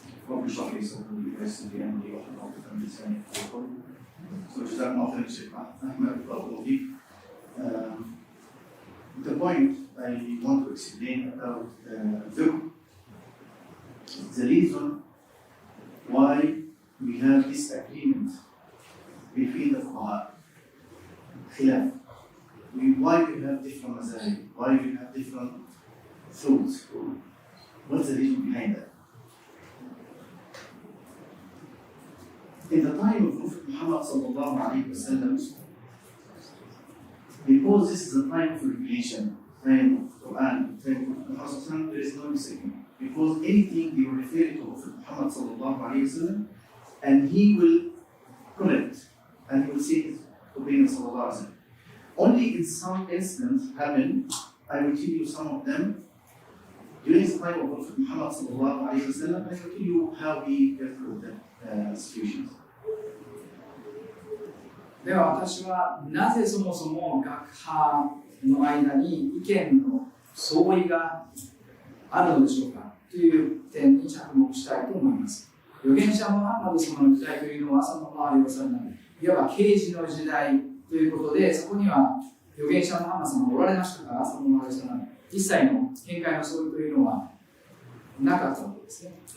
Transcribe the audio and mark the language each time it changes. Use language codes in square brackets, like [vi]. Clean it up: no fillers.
[ar] رب اشرح لي صدري ويسر لي امري واحلل عقدة من لساني يفقهوا قولي. [en] So [ar] جزاك الله خير [en] Shaykh Ahmad, [ar] بارك الله فيك. [en] The point I want to explain about Fiqh, the reason why we have this agreement between the Fuqaha, khilaf, why we have different mazahib, why we have different thoughts, what's the reason behind that? In the time of Prophet Muhammad sallallahu alaihi wasallam, because this is the time of revelation, time of Quran, time of Muhammad, there is no disagreement. Because anything you refer to Prophet Muhammad sallallahu alaihi wasallam, and he will correct, and he will say his opinion sallallahu alaihi wasallam. Only in some instances happen, I will tell you some of them. During the time of Prophet Muhammad sallallahu alaihi wasallam, I will tell you how he dealt with them. Situations. [ja] では私はなぜそもそも学派の間に意見の相違があるのでしょうかという点に着目したいと思います。預言者ムハンマド様の時代というのはその周りをされないいわば啓示の時代ということで、そこには預言者ムハンマド様がおられましたから、その周りをされない一切の見解の相違というのはなかったわけですね。